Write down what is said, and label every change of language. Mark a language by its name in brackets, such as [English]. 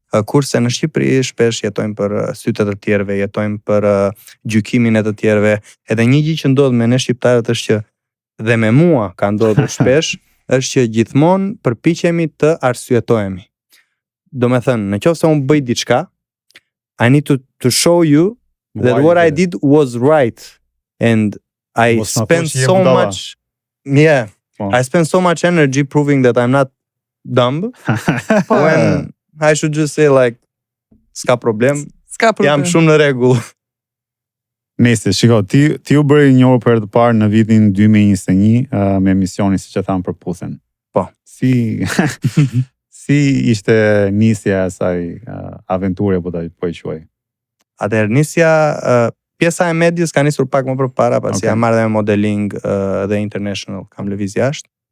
[Albanian] Kurse në Shqipëri shpesh jetojnë për sytë të tjerëve, jetojnë për gjykimin e të tjerëve. Edhe një gjë që ndodh me ne shqiptarët është që, dhe me mua ka ndodhur shpesh, është që gjithmonë përpiqemi të arsyetohemi. Do me thënë, në qoftë se unë bëj diçka, [English] I need to show you that what I did was right, and I spent so much, I spent so much energy proving that I'm not dumb, when I should just say like, [Albanian] s'ka problem, jam shumë në rregull. Nëse, shiko, ti u bëri njohur për të parë në vitin 2021 me emisionin siç e tham Përputhen. Po. Si ishte nisja e asaj aventure po e quaj? Atëherë nisja, pjesa e medias ka nisur pak më përpara, pasi jam marrë dhe me modeling dhe international, kam lëviz jashtë.